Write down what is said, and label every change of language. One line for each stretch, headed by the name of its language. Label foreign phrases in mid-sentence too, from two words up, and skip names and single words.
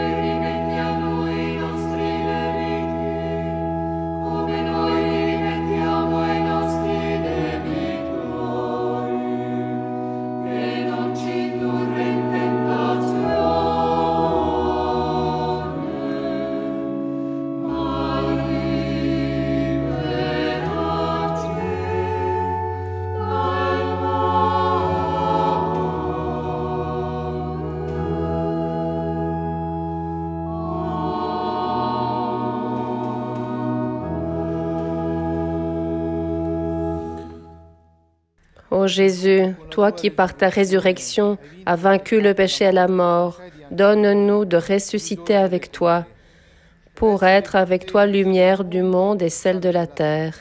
Italian: rimetti a noi i nostri debiti, come noi li rimettiamo ai nostri debitori, e non ci indurre in tentazione, ma liberaci dal
French: Ô Jésus, toi qui par ta résurrection as vaincu le péché et la mort, donne-nous de ressusciter avec toi, pour être avec toi lumière du monde et celle de la terre.